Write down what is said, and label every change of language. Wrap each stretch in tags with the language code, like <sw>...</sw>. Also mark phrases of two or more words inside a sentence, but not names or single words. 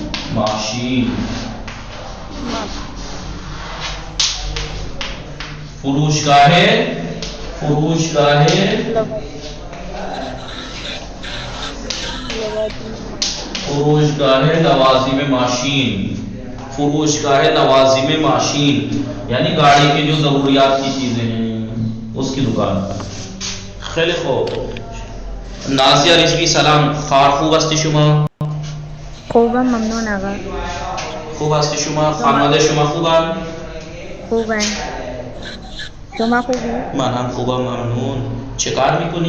<fa>ماشین. فروش گاہ لوازم ماشین. فروش گاہ لوازم ماشین</fa> <ur>یعنی گاڑی کی جو ضروریات کی چیزیں ہیں اس کی دکان.</ur> <fa>خیلی خوب. نازیہ رضوی سلام. خار خوب هستی شما؟ خوبم، ممنون آقا. خوب هستی شما؟ خانواده شما خوبن؟ خوبم. شما خوبی؟ من هم خوبم، ممنون. چه کار میکنی؟</fa>